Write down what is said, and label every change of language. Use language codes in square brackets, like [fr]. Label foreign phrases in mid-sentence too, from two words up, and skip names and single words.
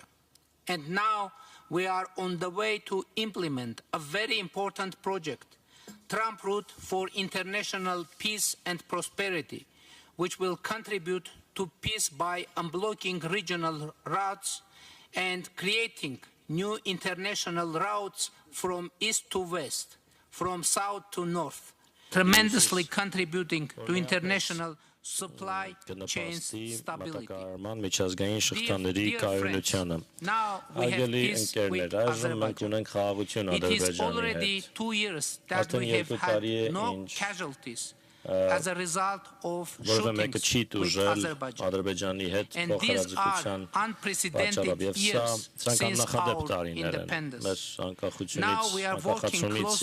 [en] And now we are on the way to implement a very important project, Trump Route for International Peace and Prosperity, which will contribute to peace by unblocking regional routes and creating new international routes from east to west, from south to north, tremendously contributing to international supply chain stability. [hy] Միջազգային շղթաների կայունությանը։ Արգելի ընկերներ, այժմ մենք ունենք խաղաղություն Ադրբեջանի հետ։ Արդեն 2 տարի է ինչ որևէ մեկը չի տուժել Ադրբեջանի հետ փոխհրաձգության պատճառով, եւ սա ցանկանախադեպ տարիներ են մեր անկախությունից անկախացումից